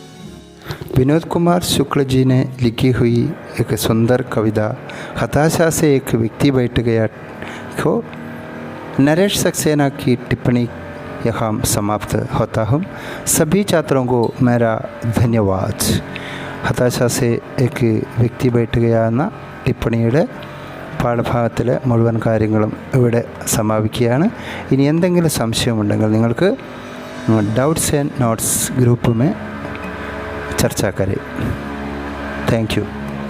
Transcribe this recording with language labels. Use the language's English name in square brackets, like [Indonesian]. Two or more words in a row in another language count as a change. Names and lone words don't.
[Hindi] ओके. विनोद कुमार शुक्ल जी ने लिखी हुई एक सुंदर कविता हताशा से एक व्यक्ति बैठ गया को नरेश सक्सेना की टिप्पणी यहाँ समाप्त होता हूँ. सभी छात्रों को मेरा धन्यवाद. [Malayalam] ഹതാശ സെ ഏക് വ്യക്തി ബൈഠ് ഗയ എന്ന ടിപ്പണിയുടെ പാഠഭാഗത്തിലെ മുഴുവൻ കാര്യങ്ങളും ഇവിടെ സമാപിക്കുകയാണ്. ഇനി എന്തെങ്കിലും സംശയമുണ്ടെങ്കിൽ നിങ്ങൾക്ക് [English] doubts and notes group [Hindi] में चर्चा करें. [English] thank you.